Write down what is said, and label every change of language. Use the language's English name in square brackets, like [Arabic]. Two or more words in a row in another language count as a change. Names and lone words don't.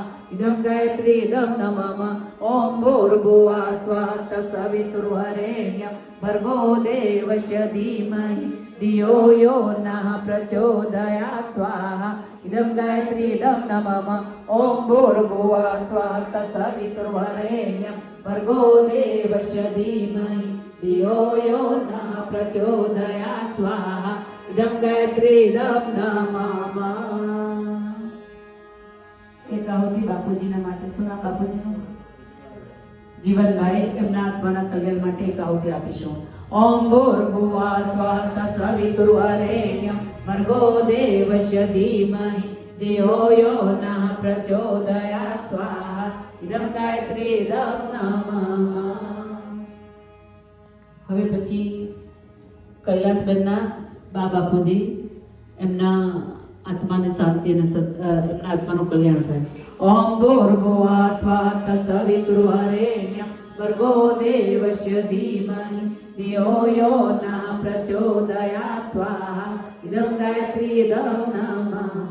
[Sanskrit] इदं गायत्री इदं नमः ॐ भूर्भुवः स्वः तत्सवितुर्वरेण्यं भर्गो देवस्य धीमहि धियो यो नः प्रचोदयात् स्वाहा इदं गायत्री इदं नमः ॐ भूर्भुवः स्वः तत्सवितुर्वरेण्यं भर्गो देवस्य धीमहि धियो यो नः प्रचोदयात् स्वाहा इदं गायत्री इदं नमः। [Gujarati] એક આહુતિ બાપુજીના માટે સુના બાપુજીનું જીવનભાઈ એમના આત્માના કલ્યાણ માટે એક આહુતિ આપીશું। [Sanskrit] ॐ भूर्भुवः स्वः तत्सवितुर्वरेण्यं भर्गो देवस्य धीमहि धियो यो नः प्रचोदयात् स्वाहा इदं गायत्री इदं नमः। [Gujarati] હવે પછી કૈલાસબેનના બા બાપુજી એમના આત્માને શાંતિ અને એમના આત્માનું કલ્યાણ થાય। [Sanskrit] ॐ भूर्भुवः स्वः तत्सवितुर्वरेण्यं भर्गो देवस्य धीमहि धियो यो नः प्रचोदयात् स्वाहा इदं गायत्री इदं नमः।